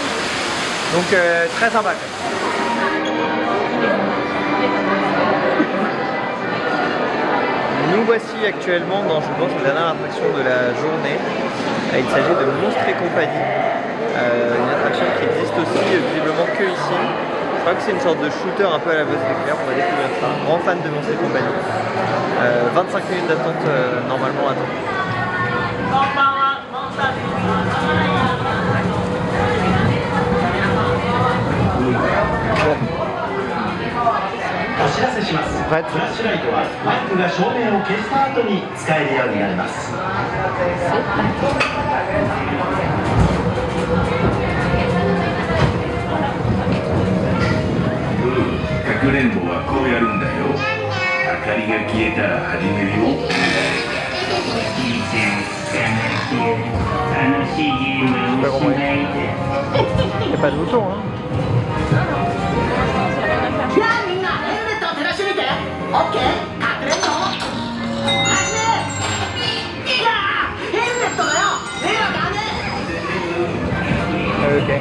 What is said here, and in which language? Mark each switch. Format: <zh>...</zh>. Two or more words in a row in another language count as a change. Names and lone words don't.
<fr>Donc très sympa quand même. Nous voici actuellement dans, je pense, la dernière attraction de la journée. Il s'agit de Monstres et compagnie. Une attraction qui existe aussi visiblement que ici. Je crois que c'est une sorte de shooter un peu à la Buzz l'éclair, on va découvrir ça. Grand fan de Monstres et compagnie. 25 minutes d'attente normalement à temps.</fr> <ja>お知らせします。フラッシュライトはマイクが照明を消した後に使えるようになります。かくれんぼはこうやるんだよ。明かりが消えたら始めるよ。楽しいゲームをしないで。</ja> <fr>Il n'y a pas de bouton, hein. Ok.</fr>